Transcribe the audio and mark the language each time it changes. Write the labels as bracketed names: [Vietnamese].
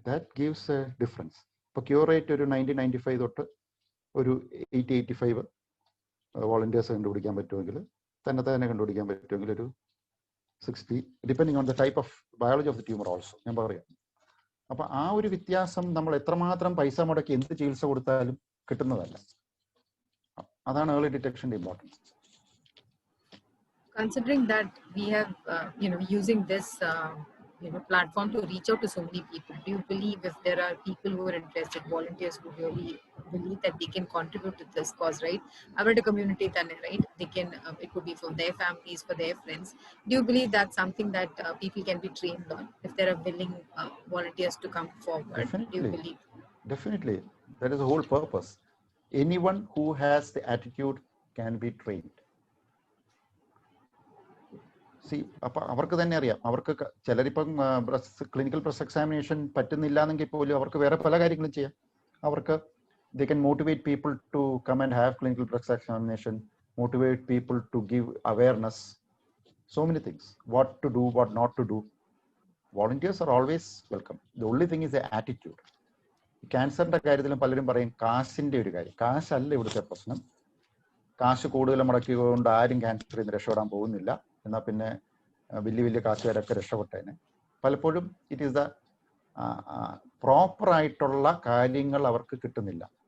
[English] That gives a difference. [Malayalam] ഇപ്പോൾ cure rate ഒരു 90-95 തൊട്ട് ഒരു 80-85 വോളണ്ടിയേഴ്സ് കണ്ടുപിടിക്കാൻ പറ്റുമെങ്കിൽ, തന്നെ കണ്ടുപിടിക്കാൻ പറ്റുമെങ്കിൽ ഒരു 60, [English] depending on the type of biology of the tumour also [Malayalam] ഞാൻ പറയാം. അപ്പം ആ ഒരു വ്യത്യാസം നമ്മൾ എത്രമാത്രം പൈസ മുടക്കി എന്ത് ചികിത്സ കൊടുത്താലും കിട്ടുന്നതല്ല. അതാണ് early ഡിറ്റക്ഷൻ്റെ importance. [English] Considering that we have, using this, platform to reach out to so many people, do you believe if there are people who are interested, volunteers who really believe that they can contribute to this cause, right? Our community, right? They can, it could be for their families, for their friends. Do you believe that's something that people can be trained on if there are willing volunteers to come forward? Definitely. Do you believe? Definitely. That is the whole purpose. Anyone who has the attitude can be trained. [Malayalam] അപ്പം അവർക്ക് തന്നെ അറിയാം. അവർക്ക് ചിലരിപ്പം clinical breast examination പറ്റുന്നില്ല എന്നെങ്കിൽ പോലും അവർക്ക് വേറെ പല കാര്യങ്ങളും ചെയ്യാം. [English] അവർക്ക് they can motivate people to come and have clinical breast examination, motivate people to give awareness, so many things, what to do, what not to do. Volunteers are always welcome. The only thing is the attitude. [Malayalam] ക്യാൻസറിന്റെ കാര്യത്തിലും പലരും പറയും കാശിന്റെ ഒരു കാര്യം. കാശല്ല ഇവിടുത്തെ പ്രശ്നം. കാശ് കൂടുതൽ മുടക്കിക്കൊണ്ട് ആരും ക്യാൻസറിൽ നിന്ന് രക്ഷപ്പെടാൻ പോകുന്നില്ല. എന്നാൽ പിന്നെ വലിയ കാശുകാരൊക്കെ രക്ഷപ്പെട്ടതിന് പലപ്പോഴും ഇറ്റ് ഈസ് ദ പ്രോപ്പറായിട്ടുള്ള കാര്യങ്ങൾ അവർക്ക് കിട്ടുന്നില്ല.